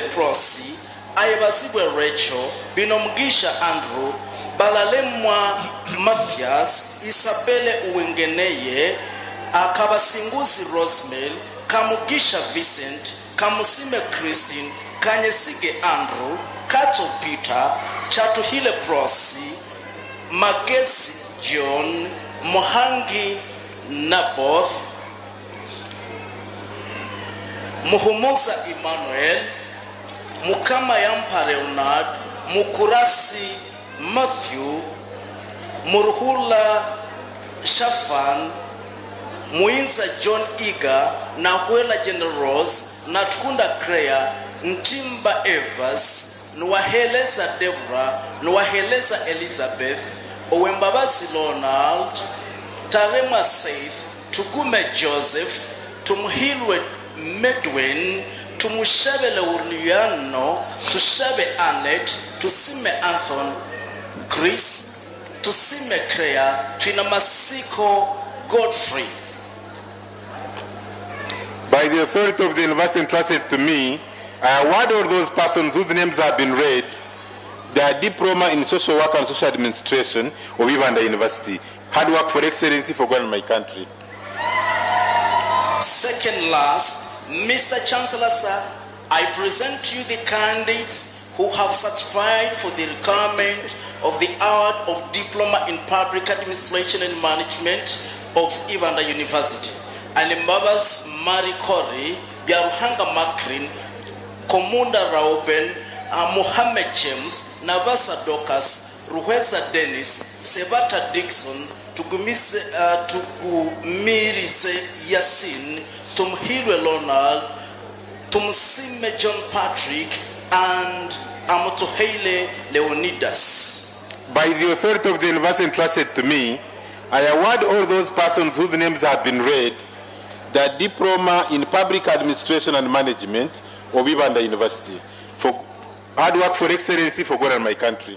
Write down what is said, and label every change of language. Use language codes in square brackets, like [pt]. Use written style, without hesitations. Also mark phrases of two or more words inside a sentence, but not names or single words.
[en] Prosi, Ayabasibwe Rachel, Binomgisha Andrew, Balalemwa Mathias, Isabelle Uwengeneye, Akabasinguzi Rosemel, Kamugisha Vincent, Kamusime Christine, Kanyesige Andrew, Kato Peter, Chatuhile Prosi, Magesi John, Mohangi Naboth, Muhumuza Emmanuel, Mukama Yampa Leonard, Mukurasi Matthew, Murhula Shafan, Muinza John Iga, Nahuela Generals, Natkunda Kreya, Ntimba Evers, Nwaheleza Deborah, Nwaheleza Elizabeth, Owembabazi Ronald, Tarema Saif, Tugume Joseph, Tumhilwe Medwin, Tumushabele Uliano, Tushabe Annette, Tusime Anthony, Chris, Tusime Kreya, Twinamasiko Godfrey. By the authority of the university entrusted to me, I award all those persons whose names have been read their diploma in social work and social administration of Ibanda University. Hard work for excellency for God and my country. Second last, Mr. Chancellor, sir, I present to you the candidates who have certified for the requirement of the award of Diploma in Public Administration and Management of Ibanda University. Alimbabas Mari Kori, Biaruhanga Makrin, Komunda Rauben, Mohammed James, Navasa Dokas, Ruheza Dennis, Sebata Dixon, Tugumirise Yasin, Tumhilwe Lonald, Tumsime John Patrick, and Amotohele Leonidas. By the authority of the university entrusted to me, I award all those persons whose names have been read the diploma in public administration and management of Ibanda University for hard work for excellency for God and my country.